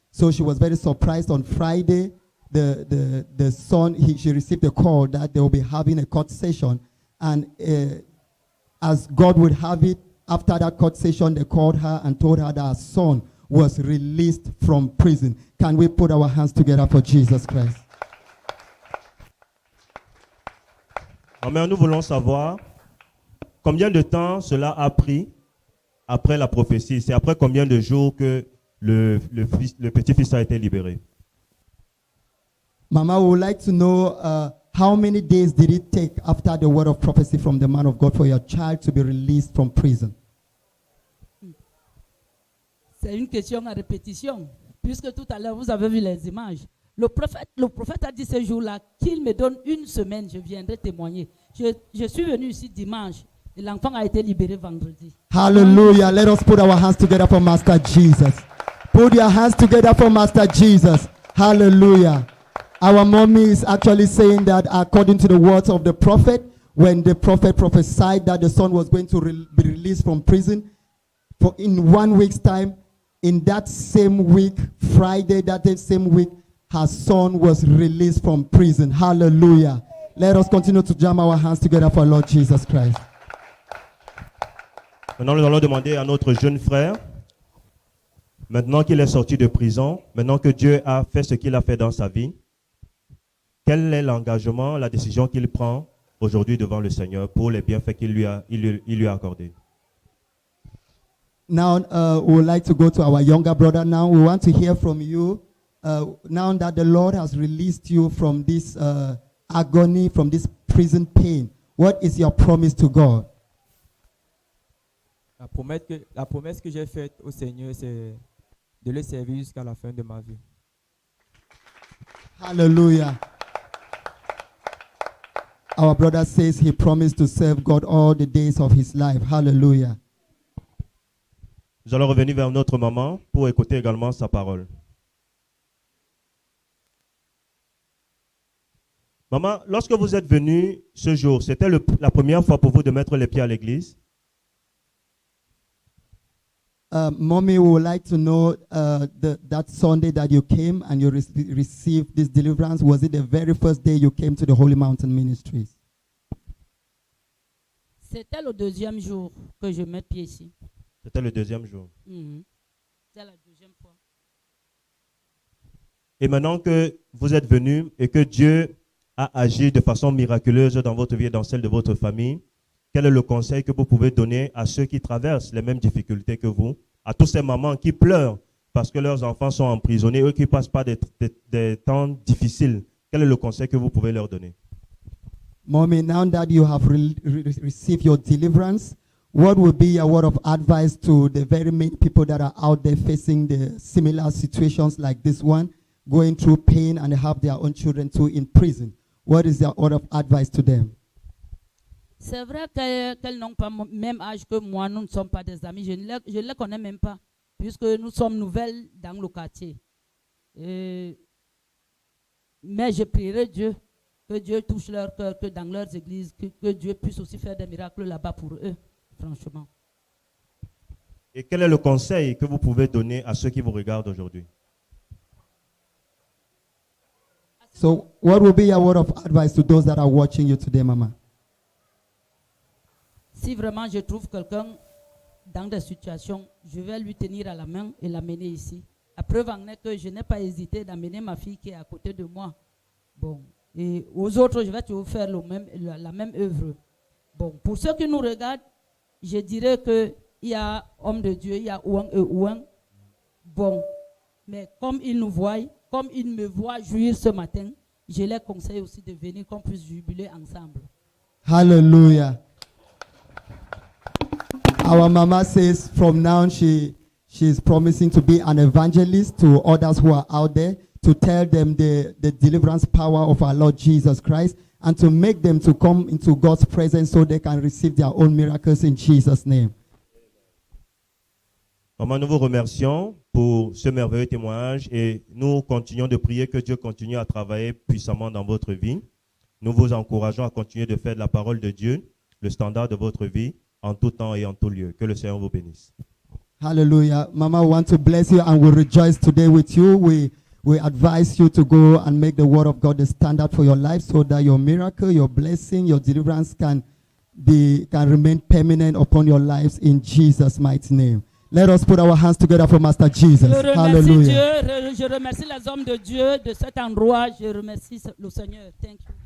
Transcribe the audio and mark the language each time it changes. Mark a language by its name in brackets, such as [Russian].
[English] So she was very surprised. On Friday, the son, she received a call that they will be having a court session. And as God would have it, after that court session, they called her and told her that her son was released from prison. Can we put our hands together for Jesus Christ? [French] Maman, nous voulons savoir combien de temps cela a pris après la prophétie. C'est après combien de jours que le petit-fils a été libéré? [English] Mama would like to know how many days did it take after the word of prophecy from the man of God for your child to be released from prison? [French] C'est une question à répétition, puisque tout à l'heure, vous avez vu les images. Le prophète a dit ce jour-là qu'il me donne une semaine, je viendrai témoigner. Je suis venu ici dimanche et l'enfant a été libéré vendredi. [English] Hallelujah. Let us put our hands together for Master Jesus. Put your hands together for Master Jesus. Hallelujah. Our mommy is actually saying that according to the words of the prophet, when the prophet prophesied that the son was going to be released from prison, for in 1 week's time, in that same week, Friday, that same week, her son was released from prison. Hallelujah. Let us continue to jam our hands together for Lord Jesus Christ. [French] Maintenant, nous allons demander à notre jeune frère, maintenant qu'il est sorti de prison, maintenant que Dieu a fait ce qu'il a fait dans sa vie, quel est l'engagement, la décision qu'il prend aujourd'hui devant le Seigneur pour les bienfaits qu'il lui a accordés? [English] Now, we would like to go to our younger brother now. We want to hear from you. Now that the Lord has released you from this agony, from this prison pain, what is your promise to God? [French] La promesse que j'ai faite au Seigneur, c'est de le servir jusqu'à la fin de ma vie. [English] Hallelujah. Our brother says he promised to serve God all the days of his life. Hallelujah. [French] Nous allons revenir vers notre maman pour écouter également sa parole. Maman, lorsque vous êtes venue ce jour, c'était la première fois pour vous de mettre les pieds à l'église? [English] Mommy would like to know that Sunday that you came and you received this deliverance, was it the very first day you came to the Holy Mountain Ministries? [French] C'était le deuxième jour que je mets pied ici. C'était le deuxième jour. C'est la deuxième fois. Et maintenant que vous êtes venu et que Dieu a agi de façon miraculeuse dans votre vie et dans celle de votre famille, quel est le conseil que vous pouvez donner à ceux qui traversent les mêmes difficultés que vous, à tous ces mamans qui pleurent parce que leurs enfants sont emprisonnés, eux qui passent par des temps difficiles? Quel est le conseil que vous pouvez leur donner? [English] Mommy, now that you have received your deliverance, what would be a word of advice to the very many people that are out there facing the similar situations like this one, going through pain and have their own children too in prison? What is your word of advice to them? [French] C'est vrai qu'elles n'ont pas le même âge que moi, nous ne sommes pas des amis, je ne les connais même pas, puisque nous sommes nouvelles dans le quartier. Mais je prierai Dieu, que Dieu touche leur cœur, que dans leurs églises, que Dieu puisse aussi faire des miracles là-bas pour eux, franchement. Et quel est le conseil que vous pouvez donner à ceux qui vous regardent aujourd'hui? So, what will be your word of advice to those that are watching you today, Mama? Si vraiment je trouve quelqu'un dans des situations, je vais lui tenir à la main et l'amener ici. La preuve en est que je n'ai pas hésité d'amener ma fille qui est à côté de moi. Bon, et aux autres, je vais toujours faire la même œuvre. Bon, pour ceux qui nous regardent, je dirais qu'il y a homme de Dieu, il y a Ouang et Ouang. Bon, mais comme ils nous voient, comme ils me voient jouir ce matin, je les conseille aussi de venir qu'on puisse jubiler ensemble. [English] Hallelujah. Our mama says from now she's promising to be an evangelist to others who are out there, to tell them the deliverance power of our Lord Jesus Christ, and to make them to come into God's presence so they can receive their own miracles in Jesus' name. [French] Maman, nous vous remercions pour ce merveilleux témoignage et nous continuons de prier que Dieu continue à travailler puissamment dans votre vie. Nous vous encourageons à continuer de faire de la parole de Dieu le standard de votre vie en tout temps et en tout lieu. Que le Seigneur vous bénisse. [English] Hallelujah. Mama, we want to bless you and we rejoice today with you. We advise you to go and make the word of God the standard for your life so that your miracle, your blessing, your deliverance can remain permanent upon your lives in Jesus' mighty name. Let us put our hands together for Master Jesus. [French] Je remercie [English] Hallelujah. [French] Dieu, je remercie les hommes de Dieu de cet endroit. Je remercie le Seigneur. [English] Thank you.